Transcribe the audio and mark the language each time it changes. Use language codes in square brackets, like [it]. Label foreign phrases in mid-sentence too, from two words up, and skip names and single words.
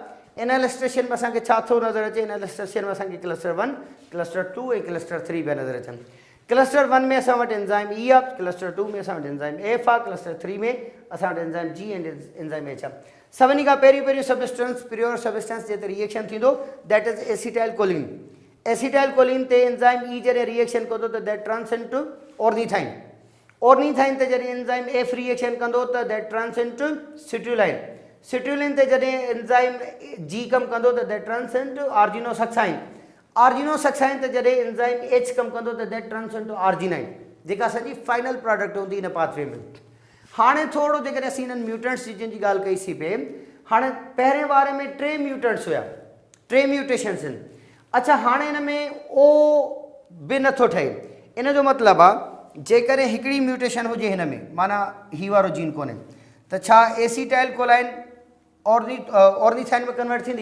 [sd] इन इलस्ट्रेशन में असांखे छा थो नज़र अचे? इन इलस्ट्रेशन में असांखे क्लस्टर 1, क्लस्टर 2 ऐं क्लस्टर 3 पिया नज़र अचनि। क्लस्टर 1 में असां वटि एंज़ाइम E आहे, क्लस्टर 2 में असां वटि एंज़ाइम F आहे, क्लस्टर 3 में असां वटि एंज़ाइम G ऐं एंज़ाइम H आहे। सभिनी खां पहिरियों [en] substance pure substance [sd] जे ते रिएक्शन थींदो, [en] that is acetyl choline. acetyl choline [sd] ते एंज़ाइम E जॾहिं रिएक्शन कंदो त [en] that turns into ornithine. [sd] ऑर्निथाइन ते जॾहिं एंज़ाइम F रिएक्शन कंदो त [en] that turns into citrulline. [sd] सिट्रुलिन ते जॾहिं एंज़ाइम G कमु कंदो त [en] that turns into argininosuccinate. [sd] आर्जिनोसक्साइन ते जॾहिं एंज़ाइम H कमु कंदो त [en] that turns into arginine, [sd] जेका असांजी [en] final product [sd] हूंदी हिन पाथवे में। हाणे थोरो जेकॾहिं असीं हिननि म्यूटेंट्स जी जिन जी ॻाल्हि कईसीं पे, हाणे पहिरें वारे में 3 म्यूटेंट्स हुया, 3 म्यूटेशन्स आहिनि। अच्छा, हाणे हिन में O बि नथो ठहे। इन जो मतिलबु आहे जेकॾहिं हिकिड़ी म्यूटेशन हुजे हिन में, माना ही वारो जीन कोन्हे, त छा [en] acetyl choline ornithine [sd] में कन्वर्ट थींदी?